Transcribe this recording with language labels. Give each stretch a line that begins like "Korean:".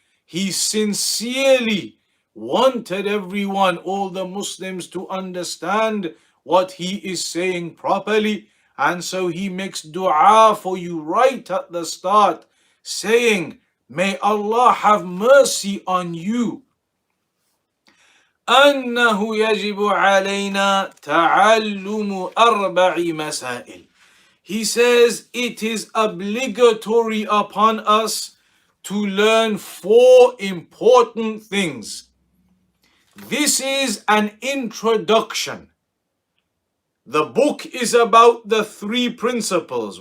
English: He sincerely wanted everyone, all the Muslims, to understand what he is saying properly. And so he makes dua for you right at the start, saying, may Allah have mercy on you.
Arabic: أنه يجب علينا تعلم أربع مسائل.
English: He says it is obligatory upon us to learn 4 important things. This is an introduction. The book is about the 3 principles.